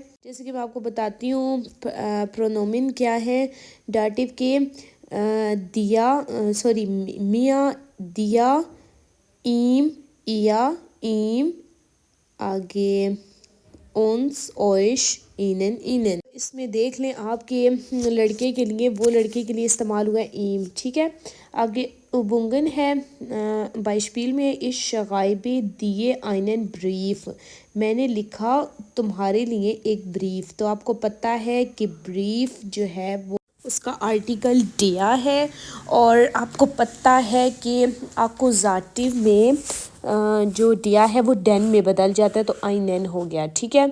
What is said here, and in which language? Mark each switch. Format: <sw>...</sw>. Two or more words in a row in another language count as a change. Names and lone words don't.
<ur>جیسے کہ میں آپ کو بتاتی ہوں پرونومن کیا ہے ڈاٹیو کے،</ur> <de>mir, dir, ihm, ihr, ihm,</de> <ur>آگے</ur> <de>uns, euch, ihnen, ihnen.</de> <ur>اس میں دیکھ لیں آپ کے لڑکے کے لیے، وہ لڑکے کے لیے استعمال ہوا ہے ایم، ٹھیک ہے۔ آگے ابونگن ہے، بائشپیل میں</ur> <de>ich schreibe dir einen Brief،</de> <ur>میں نے لکھا تمہارے لیے ایک بریف، تو آپ کو پتہ ہے کہ بریف جو ہے وہ اس کا آرٹیکل ڈیا ہے، اور آپ کو پتہ ہے کہ اکوزاٹیو میں جو ڈیا ہے وہ ڈین میں بدل جاتا ہے، تو آئینن ہو گیا، ٹھیک ہے۔</ur>